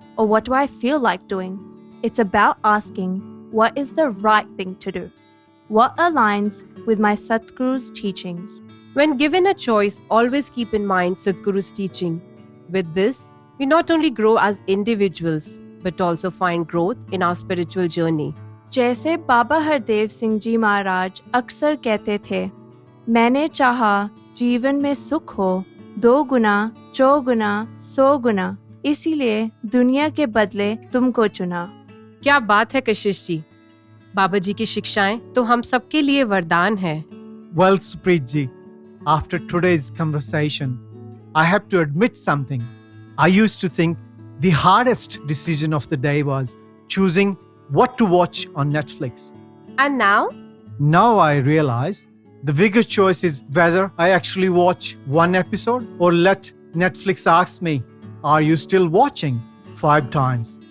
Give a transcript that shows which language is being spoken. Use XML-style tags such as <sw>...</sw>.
<en>Or what do I feel like doing? It's about asking, what is the right thing to do? What aligns with my Satguru's teachings? When given a choice, always keep in mind Satguru's teaching. With this, we not only grow as individuals, but also find growth in our spiritual journey.</en> <hi>जैसे बाबा हरदेव सिंह जी महाराज अक्सर कहते थे, मैंने चाहा जीवन में सुख हो 2 गुना, 4 गुना, 100 गुना, इसीलिए दुनिया के बदले तुमको चुना. क्या बात है कशिश जी. बाबा जी की शिक्षाएं तो हम सबके लिए वरदान है.</hi> <en>Well, Supreetji, after today's conversation, I have to admit something. I used to think the hardest decision of the day was choosing what to watch on Netflix. And now? Now I realize the bigger choice is whether I actually watch one episode or let Netflix ask me, are you still watching 5 times?</en>